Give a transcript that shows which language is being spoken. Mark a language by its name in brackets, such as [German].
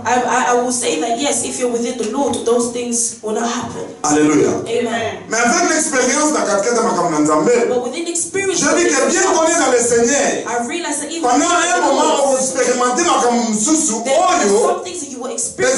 [English] I will say that yes, if you're within the Lord, those things will not happen. [French] Alléluia. [English] Amen. [French] Mais avec l'expérience de [English] but within experience, [French] je dis que bien qu'on est dans le Seigneur, [English] I realize that even [French] pendant un moment où vous expérimentez [English] there are some things that you will experience.